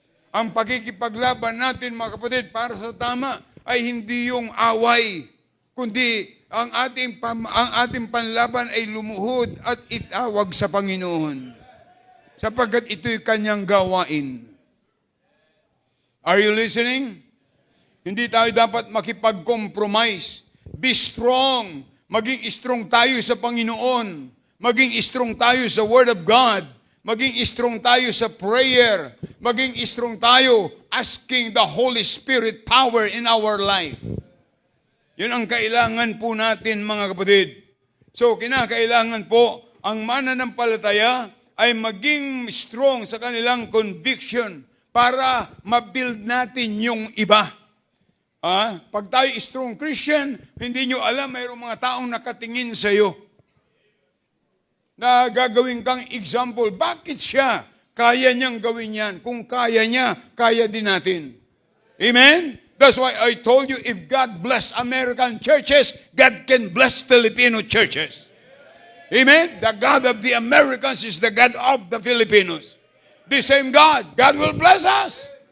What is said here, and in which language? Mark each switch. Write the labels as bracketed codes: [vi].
[tl] Ang pagkikipaglaban natin, mga kapatid, para sa tama ay hindi yung away, kundi ang ating panlaban ay lumuhod at itawag sa Panginoon. Sapagkat ito'y kanyang gawain. [en] Are you listening? [tl] Hindi tayo dapat makipag-compromise. [en] Be strong. [tl] Maging strong tayo sa Panginoon. Maging strong tayo sa Word of God. Maging strong tayo sa prayer. Maging strong tayo [en] asking the Holy Spirit power in our life. [tl] Yun ang kailangan po natin, mga kapatid. So, kinakailangan po ang mananampalataya ay maging strong sa kanilang conviction para mabuild natin yung iba. Pag tayo strong Christian, hindi nyo alam, mayroong mga taong nakatingin sa iyo. na gagawin kang example. Bakit siya kaya niyang gawin yan? Kung kaya niya, kaya din natin. Amen? [en] That's why I told you, if God bless American churches, God can bless Filipino churches. Amen? The God of the Americans is the God of the Filipinos. The same God. God will bless us.